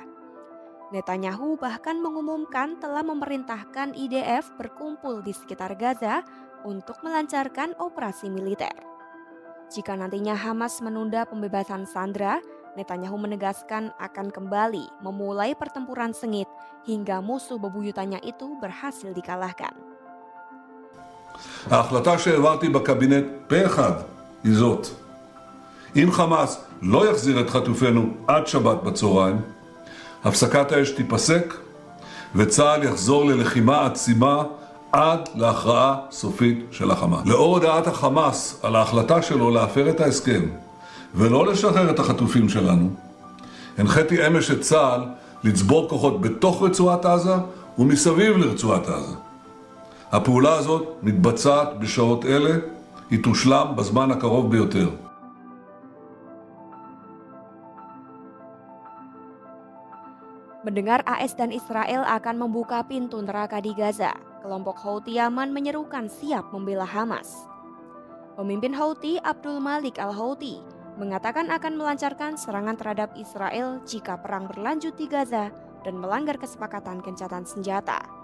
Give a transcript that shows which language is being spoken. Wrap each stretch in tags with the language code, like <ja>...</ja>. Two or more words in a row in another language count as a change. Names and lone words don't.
<id>Netanyahu bahkan mengumumkan telah memerintahkan IDF berkumpul di sekitar Gaza untuk melancarkan operasi militer. Jika nantinya Hamas menunda pembebasan sandera, Netanyahu menegaskan akan kembali memulai pertempuran sengit hingga musuh bebuyutannya itu berhasil dikalahkan.</id> <he>ההחלטה שהעברתי בקבינט פה אחד היא זאת: אם חמאס לא יחזיר את חטופינו עד שבת בצהריים, הפסקת האש תיפסק וצה"ל יחזור ללחימה עצימה עד להכרעה סופית של החמאס. לאור הודעת החמאס על ההחלטה שלו להפר את ההסכם ולא לשחרר את החטופים שלנו, הנחיתי אמש את צה"ל לצבור כוחות בתוך רצועת עזה ומסביב לרצועת עזה. הפעולה הזאת מתבצעת בשעות אלה, היא תושלם בזמן הקרוב ביותר.</he> <id>Mendengar AS dan Israel akan membuka pintu neraka di Gaza, kelompok Houthi Yaman menyerukan siap membela Hamas. Pemimpin Houthi Abdul Malik al-Houthi mengatakan akan melancarkan serangan terhadap Israel jika perang berlanjut di Gaza dan melanggar kesepakatan gencatan senjata.</id>